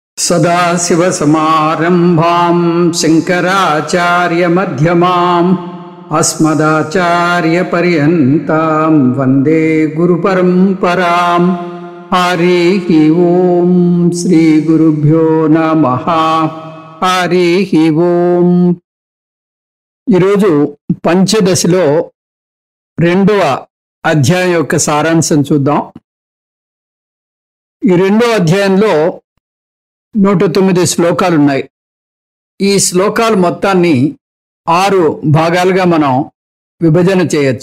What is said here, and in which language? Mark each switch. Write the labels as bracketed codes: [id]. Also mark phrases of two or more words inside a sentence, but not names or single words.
[sa] सदाशिवसमारम्भां शङ्कराचार्यमध्यमाम् अस्मदाचार्यपर्यन्तां वन्दे गुरुपरम्पराम्। हरिः ओं श्रीगुरुभ्यो नमः। हरिः ओं। [te] ఈరోజు పంచదశలో రెండవ అధ్యాయం యొక్క సారాంశం చూద్దాం. ఈ రెండవ అధ్యాయంలో 109 శ్లోకాలు ఉన్నాయి. ఈ శ్లోకాలు మొత్తాన్ని 6 భాగాలుగా మనం విభజన చేయొచ్చు.